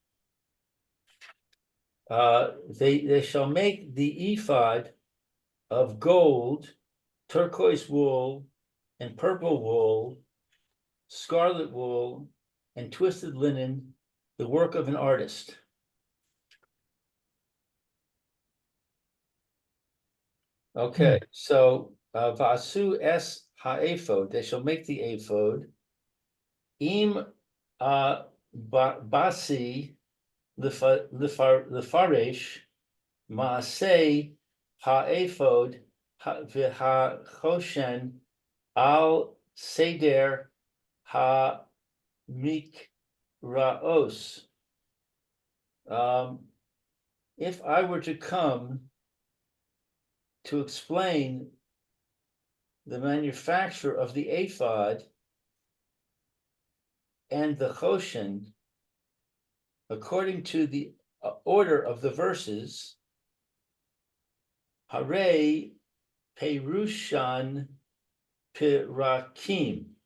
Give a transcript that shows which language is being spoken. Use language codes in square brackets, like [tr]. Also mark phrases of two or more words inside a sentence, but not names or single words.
[en] They shall make the ephod of gold, turquoise wool, and purple wool, scarlet wool, and twisted linen, the work of an artist. Okay, so [he] ועשו את האפוד, [en] they shall make the ephod. [he] אם באתי לפרש מעשה האפוד והחושן על סדר המקראות. [en] If I were to come to explain the manufacture of the ephod and the choshen according to the order of the verses, [he] הרי פרושן פרקים.